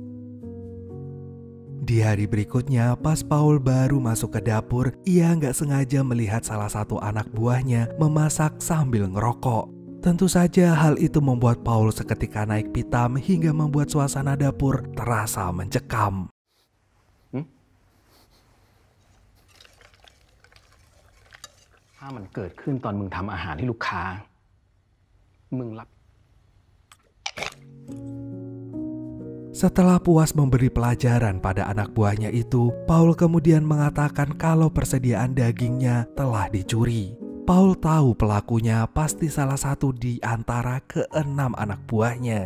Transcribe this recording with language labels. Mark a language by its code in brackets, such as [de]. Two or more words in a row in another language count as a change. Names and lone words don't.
[id] Di hari berikutnya, pas Paul baru masuk ke dapur, ia nggak sengaja melihat salah satu anak buahnya memasak sambil ngerokok. Tentu saja hal itu membuat Paul seketika naik pitam hingga membuat suasana dapur terasa mencekam. [th] ถ้ามันเกิดขึ้นตอนมึงทำอาหารให้ลูกค้ามึงรับ [id] Setelah puas memberi pelajaran pada anak buahnya itu, Paul kemudian mengatakan kalau persediaan dagingnya telah dicuri. Paul tahu pelakunya pasti salah satu di antara ke-6 anak buahnya.